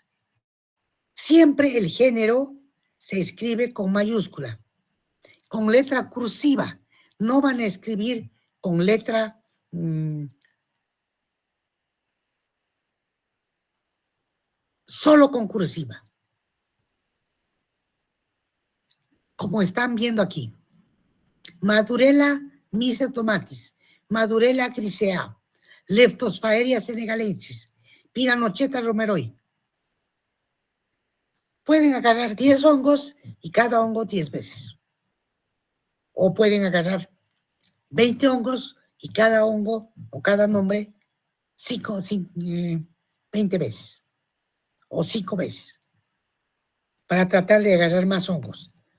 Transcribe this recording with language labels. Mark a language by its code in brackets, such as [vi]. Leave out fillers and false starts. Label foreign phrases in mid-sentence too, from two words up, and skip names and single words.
[es] Siempre el género se escribe con mayúscula, con letra cursiva. No van a escribir con letra solo con cursiva. Como están viendo aquí. Madurella mycetomatis, Madurella grisea, Leptosphaeria senegalensis, Piranocheta romeroi. Pueden agarrar 10 hongos y cada hongo 10 veces. O pueden agarrar 20 hongos y cada hongo o cada nombre 20 veces o 5 veces para tratar de agarrar más hongos.